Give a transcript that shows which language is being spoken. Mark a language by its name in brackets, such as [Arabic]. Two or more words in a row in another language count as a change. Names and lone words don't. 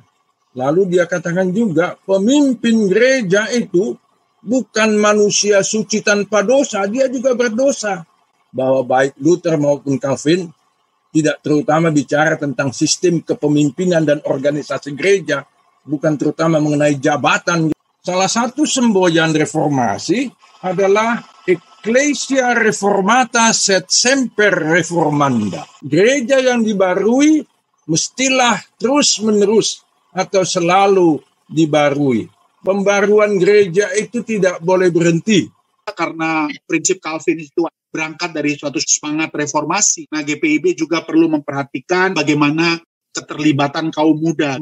[Indonesian] Lalu dia katakan juga, pemimpin gereja itu bukan manusia suci tanpa dosa, dia juga berdosa. Bahwa baik Luther maupun Calvin tidak terutama bicara tentang sistem kepemimpinan dan organisasi gereja, bukan terutama mengenai jabatan. Salah satu semboyan reformasi adalah [Latin] Ecclesia Reformata sed semper reformanda. [Indonesian] Gereja yang dibarui mestilah terus-menerus atau selalu dibarui. Pembaruan gereja itu tidak boleh berhenti. Karena prinsip Calvin itu berangkat dari suatu semangat reformasi. Nah, GPIB juga perlu memperhatikan bagaimana keterlibatan kaum muda.